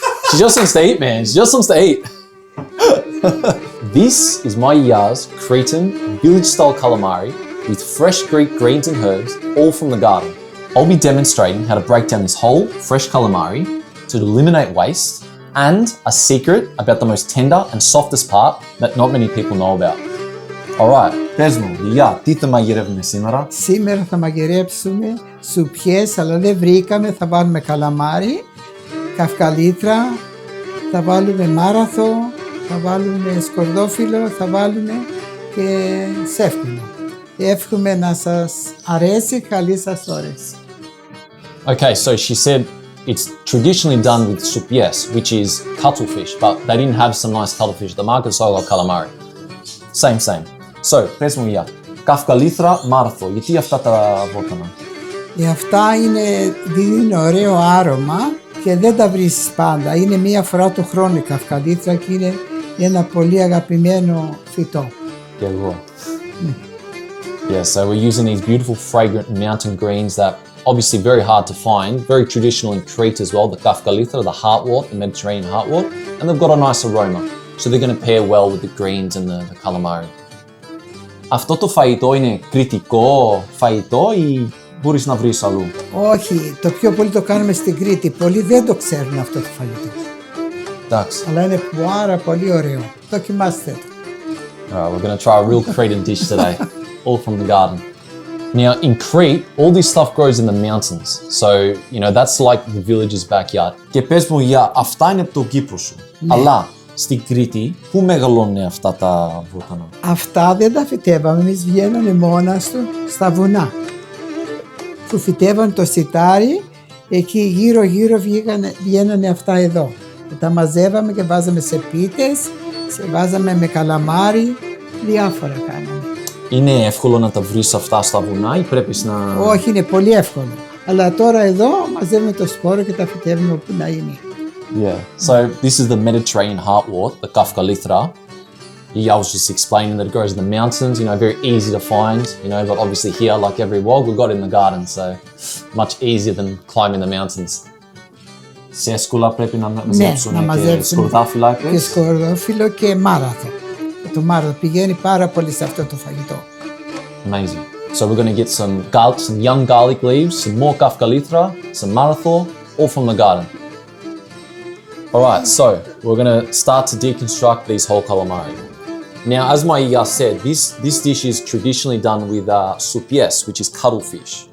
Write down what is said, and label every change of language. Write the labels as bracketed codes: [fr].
[en] She just wants to eat, man. She just wants to eat. This is my Yiayya's Cretan village-style calamari with fresh Greek greens and herbs, all from the garden. I'll be demonstrating how to break down this whole fresh calamari to eliminate waste and a secret about the most tender and softest part that not many people know about. [el] Alright, πες μου, Yiayia, τι θα μαγειρεύουμε σήμερα? Σήμερα θα μαγειρέψουμε σουπιές, αλλά δεν βρήκαμε. Θα βάλουμε καλαμάρι, καφkalithra, θα βάλουμε μάραθο, θα βάλουμε σκορδόφυλλο, θα βάλουμε και σεύκουλο. Εύχομαι να σας αρέσει, καλή σας όρεξη. [en] Okay, so she said it's traditionally done with soupies, which is cuttlefish, but they didn't have some nice cuttlefish. The market sold got calamari. Same. [el] So, πες μου Yiayia, kafkalithra, maratho, γιατί αυτά τα βότανα? Αυτά δίνουν ωραίο άρωμα και δεν τα βρίσκεις πάντα. Είναι μία φορά το χρόνο η καφkalithra και είναι ένα πολύ αγαπημένο φυτό. Και εγώ. [en] Yeah, so we're using these beautiful fragrant mountain greens that obviously very hard to find, very traditional in Crete as well, the kafkalithra, the hartwort, the Mediterranean hartwort, and they've got a nice aroma. So they're going to pair well with the greens and the calamari. [el] Αυτό το φαγητό είναι κρητικό φαγητό ή μπορείς να βρεις αλλού? Όχι, το πιο πολύ το κάνουμε στην Κρήτη. Πολλοί δεν το ξέρουν αυτό το φαγητό. Εντάξει. Αλλά είναι πάρα πολύ ωραίο. Δοκιμάστε το. [en] Alright, we're going to try a real Cretan dish today, all from the garden. Now in Crete, all this stuff grows in the mountains. So, you know, that's like the village's backyard. [el] Και πες μου, Yiayia, αυτά είναι από τον Κύπρο σου. Ναι. Αλλά στην Κρήτη, πού μεγαλώνουν αυτά τα βότανα? Αυτά δεν τα φυτεύαμε. Εμείς βγαίνανε μόνα του στα βουνά. Που φυτεύαν το σιτάρι, εκεί γύρω βγαίνανε αυτά εδώ. Και τα μαζεύαμε και βάζαμε σε πίτες, βάζαμε με καλαμάρι, διάφορα κάναμε. Είναι εύκολο να τα βρεις αυτά στα βουνά ή πρέπει να... Όχι, είναι πολύ εύκολο. Αλλά τώρα εδώ μαζεύουμε το σπόρο και τα φυτεύουμε όπου να είναι. [en] Yeah, so this is the Mediterranean hartwort, the kafkalithra. I was just explaining that it grows in the mountains, you know, very easy to find, you know, but obviously here, like every wild, we've got it in the garden, so much easier than climbing the mountains. [el] Σέσκουλα πρέπει να μαζέψουν και σκορδόφυλλα. Και σκορδόφυλλο και μάραθο. Το μάραθο πηγαίνει πάρα πολύ σε αυτό το φαγητό. [en] Amazing. So we're going to get some young garlic leaves, some more kafkalithra, some maratho, all from the garden. Alright, so we're going to start to deconstruct these whole calamari. Now, as my Yiayia said, this dish is traditionally done with soupies, which is cuttlefish.